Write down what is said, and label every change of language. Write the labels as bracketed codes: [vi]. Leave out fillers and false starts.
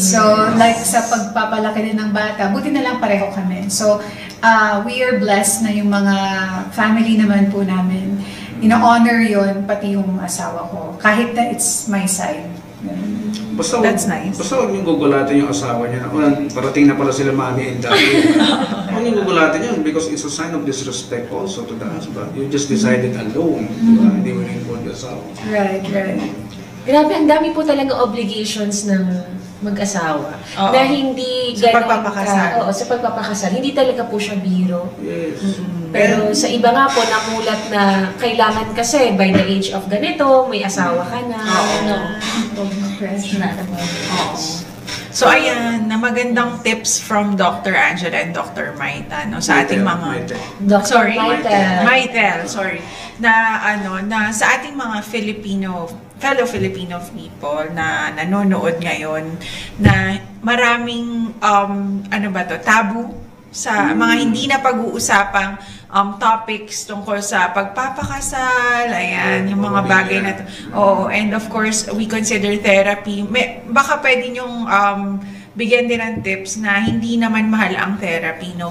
[tl] So like sa pagpapalaki din ng bata, buti na lang pareho kami. [en] So we are blessed [tl] na yung mga family naman po namin. Ino-honor yun, pati yung asawa ko. Kahit na [en] it's my side. [tl] Basta [en] That's nice. [tl] Basta huwag niyong gugulatin yung asawa niya. Parating na pala sila [en] mommy and daddy. [tl] Huwag niyong gugulatin yun [en] because it's a sign of disrespect also to the husband. You just decided alone. [tl] Diba? Hindi mo rin involve yung asawa. [en] Right, right. [tl] Grabe, ang dami po talaga obligations ng mag-asawa Oo. na hindi Sa ganun pagpapakasal. oo, sa pagpapakasal. Hindi talaga po siya biro. [en] Yes. [tl] Pero sa iba nga po, namulat na kailangan kasi [en] by the age of [tl] ganito, may asawa ka na. [en] No. Pressure. [tl] So ayan, na magandang tips from Dr. Angela and Dr. Maita, no, sa ating mga Maite. Dr. Sorry, Maitel. Maitel, sorry. Na na sa ating mga [en] fellow Filipino people [tl] na nanonood ngayon na maraming tabu sa mga hindi na pag-uusapang topics tungkol sa pagpapakasal, ayan, yung mga bagay na to. Oo, [en] and of course, we consider therapy. [tl] Baka pwede nyong bigyan din ng tips na hindi naman mahal ang therapy, no?